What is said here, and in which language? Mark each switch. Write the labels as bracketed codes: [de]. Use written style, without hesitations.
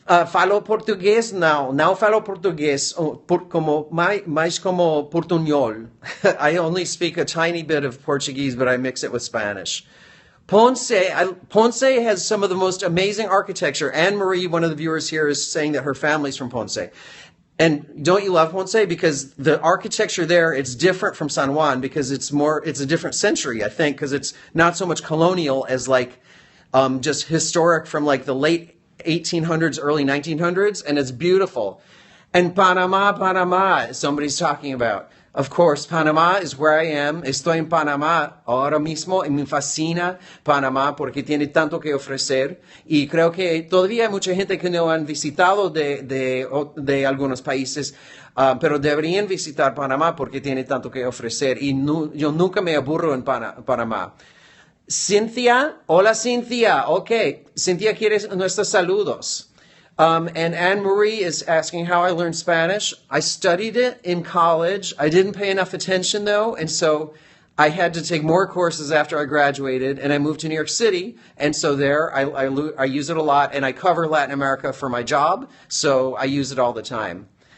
[pt] Falo português não falo português como mais como portunhol. [en] I only speak a tiny bit of Portuguese, but I mix it with Spanish. Ponce has some of the most amazing architecture. Anne Marie, one of the viewers here, is saying that her family's from Ponce. And don't you love Ponce? Because the architecture there, it's different from San Juan because it's a different century, I think, because it's not so much colonial as like just historic from like the late 1800s, early 1900s, and it's beautiful. And Panama, somebody's talking about. Of course, Panama is where I am. [es] Estoy en Panamá ahora mismo y me fascina Panamá porque tiene tanto que ofrecer. Y creo que todavía hay mucha gente que no han visitado de algunos países, pero deberían visitar Panamá porque tiene tanto que ofrecer. Y yo nunca me aburro en Panamá. Cynthia, hola Cynthia. Okay, Cynthia quiere nuestros saludos. [en] And Anne Marie is asking how I learned Spanish. I studied it in college. I didn't pay enough attention though, and so I had to take more courses after I graduated, and I moved to New York City, and so there I use it a lot, and I cover Latin America for my job, so I use it all the time.